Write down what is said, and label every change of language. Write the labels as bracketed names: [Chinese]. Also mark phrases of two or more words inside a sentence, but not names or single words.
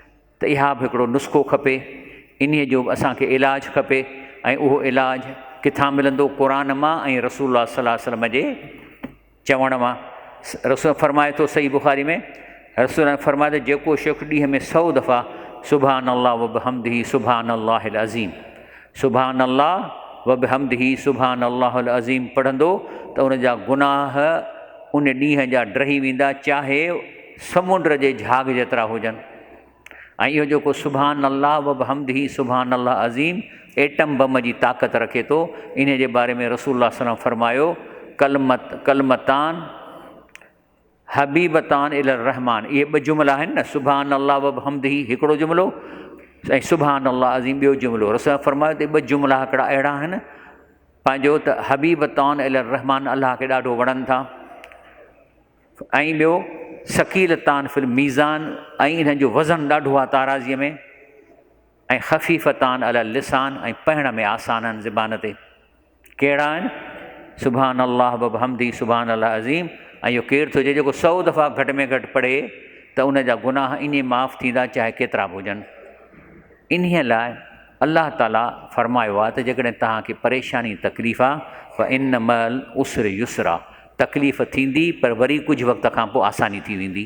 [Sindhi] त त इहा बि हिकिड़ो नुस्ख़ो खपे, इन्हीअ जो असांखे इलाजु खपे। ऐं उहो इलाजु किथां मिलंदो? क़ुरान मां ऐं रसूलुल्लाह [Arabic] صلى الله عليه وسلم [Sindhi] जे चवण मां। रसूल फरमाए थो सही बुख़ारी में, रसूल फरमाए थो जेको शख़्स ॾींहं में 100 दफ़ा [Arabic] سبحان الله وبحمده سبحان الله العظيم, سبحان الله وبحمده سبحان الله العظيم [Sindhi] पढ़ंदो त उन जा गुनाह उन ॾींहं जा ड्रही वेंदा, चाहे समुंड जे झाग जेतिरा हुजनि। ऐं इहो जेको [Arabic] سبحان الله وبحمده سبحان الله عظيم [English] atom bomb [Sindhi] जी ताक़त रखे थो। इन जे बारे में रसूलुल्लाह [Arabic] صلى الله عليه وسلم [Sindhi] फरमायो, [Arabic] كلمتان حبيبتان إلى الرحمن, [Sindhi] इहे 2 जुमिला आहिनि न, [Arabic] سبحان الله وبحمده [Sindhi] हिकिड़ो जुमिलो ऐं [Arabic] سبحان الله عظيم [Sindhi] ॿियो जुमिलो। रसूल फरमायो त 2 जुमिला हिकिड़ा अहिड़ा आहिनि पंहिंजो त [Arabic] حبيبتان إلى الرحمن [Sindhi] अल्लाह खे ॾाढो वणनि था, ऐं ॿियो [Arabic] ثقيلتان في الميزان, [Sindhi] ऐं इन्हनि जो वज़न ॾाढो आहे ताराज़ीअ में, ऐं [Arabic] خفيفتان اللسان, [Sindhi] ऐं पढ़ण में आसान आहिनि ज़बान ते। कहिड़ा आहिनि? [Arabic] سبحان الله وبحمده سبحان الله عظيم. [Sindhi] ऐं इहो केरु थो चए जेको 100 दफ़ा घटि में घटि पढ़े त उन जा गुनाह ईअं माफ़ थींदा, चाहे केतिरा बि हुजनि। इन्हीअ लाइ अल्लाह ताला फरमायो आहे त जेकॾहिं तव्हांखे परेशानी तकलीफ़ आहे [Arabic] فإن مع العسر يسرا, [Sindhi] तकलीफ़ थींदी पर वरी कुझु वक़्त खां पोइ आसानी थी वेंदी।